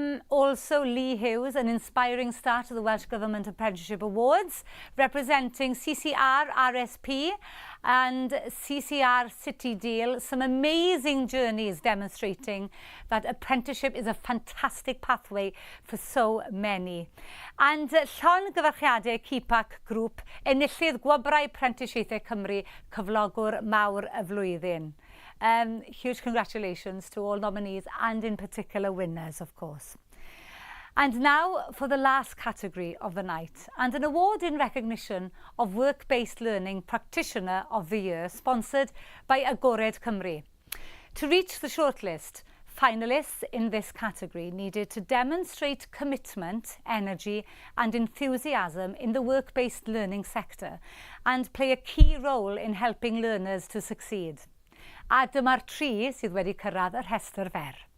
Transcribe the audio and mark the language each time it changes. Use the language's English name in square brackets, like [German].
[English] Also Lee Hughes, an inspiring start to the Welsh Government Apprenticeship Awards, representing CCR, RSP and CCR City Deal. Some amazing journeys demonstrating that apprenticeship is a fantastic pathway for so many. [Welsh] And llongyfarchiadau CPAC Group, enillydd gwobrau Apprenticeships Cymru, cyflogwr mawr y flwyddyn. [English] Huge congratulations to all nominees and in particular winners, of course. And now for the last category of the night, and an award in recognition of Work-Based Learning Practitioner of the Year, sponsored by Agored Cymru. To reach the shortlist, finalists in this category needed to demonstrate commitment, energy and enthusiasm in the work-based learning sector and play a key role in helping learners to succeed. [Welsh] A dyma'r tri sydd wedi cyrraedd y rhestr fer.